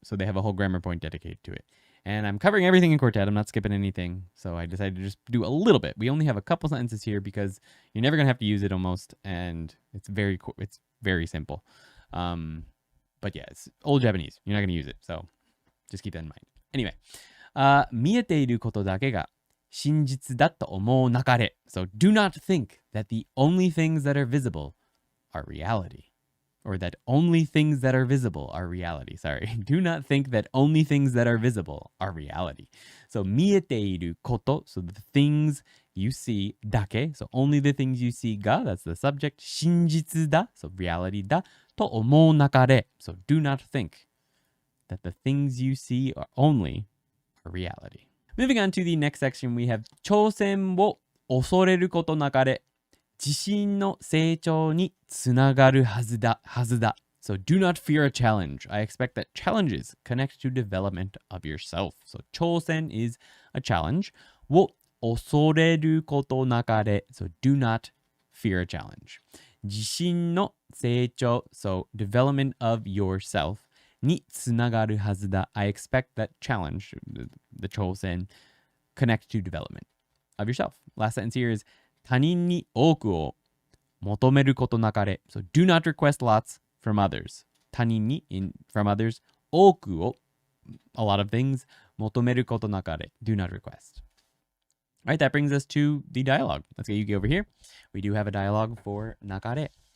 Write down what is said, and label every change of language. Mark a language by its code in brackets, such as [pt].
[en] So they have a whole grammar point dedicated to it. And I'm covering everything in Quartet. I'm not skipping anything. So I decided to just do a little bit. We only have a couple sentences here because you're never going to have to use it almost. And it's very simple. But yeah, it's old Japanese. You're not going to use it. So just keep that in mind. [ja] Anyway, 見えていることだけが真実だと思うなかれ. [en] So do not think that the only things that are visible are reality. Or that only things that are visible are reality. Sorry. Do not think that only things that are visible are reality. So [ja] 見えていること, [en] so the things you see だけ, so only the things you see が, that's the subject, [ja] 真実だ, [en] so reality だ, [ja] と思うなかれ, [en] so do not think that the things you see are only a reality. Moving on to the next section, we have [ja] 挑戦を恐れることなかれ. 自信の成長につながるはずだ。 [en] So do not fear a challenge. I expect that challenges connect to development of yourself. So 挑戦 is a challenge. を [ja] 恐れることなかれ。 [en] So do not fear a challenge. [ja] 自信の成長。 [en] So development of yourself. [ja] につながるはずだ。 [en] I expect that challenge, the挑戦, connect to development of yourself. Last sentence here is [ja] 他人に多くを求めることなかれ。 [en] So do not request lots from others. [ja] 他人に [en] from others [ja] 多くを [en] a lot of things [ja] 求めることなかれ. [en] Do not request. All right, that brings us to the dialogue. Let's get Yuki over here. We do have a dialogue for なかれ。